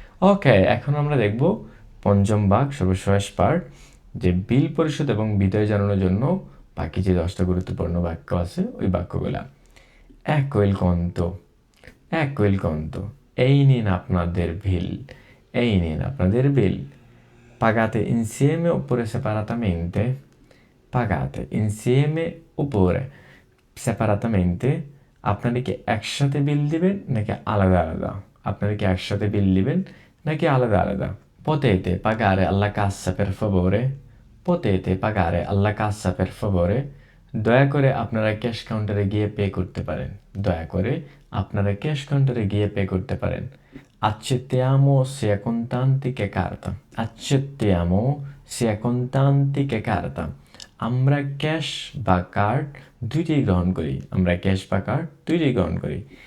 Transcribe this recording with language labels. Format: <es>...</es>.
<bn>ওকে, এখন আমরা দেখব পঞ্চম ভাগ, সর্বশেষ পার্ট, যে বিল পরিশোধ এবং বিদায় জানানোর জন্য বাকি যে 10টা গুরুত্বপূর্ণ বাক্য আছে ওই বাক্যগুলা।</bn> <it>Ecco il conto, ecco il conto,</it> <bn>এই নিন আপনাদের বিল, এই নিন আপনাদের বিল।</bn> <it>Pagate insieme oppure separatamente? Pagate insieme oppure separatamente?</it> <bn>আপনারা কি একসাথে বিল দিবেন নাকি আলাদা আলাদা, আপনারা কি একসাথে বিল দিবেন নাকি আলাদা আলাদা।</bn> <it>Potete pagare alla cassa per favore? Potete pagare alla cassa per favore?</it> <bn>দয়া করে আপনারা ক্যাশ কাউন্টারে গিয়ে পে করতে পারেন, দয়া করে আপনারা ক্যাশ কাউন্টারে গিয়ে পে করতে পারেন।</bn> <it>Accettiamo sia contanti che carta,</it> <bn>accettiamo sia contanti che carta, আমরা ক্যাশ বা কার্ড দুইটাই গ্রহণ করি, আমরা ক্যাশ বা কার্ড দুইটাই গ্রহণ করি।</bn>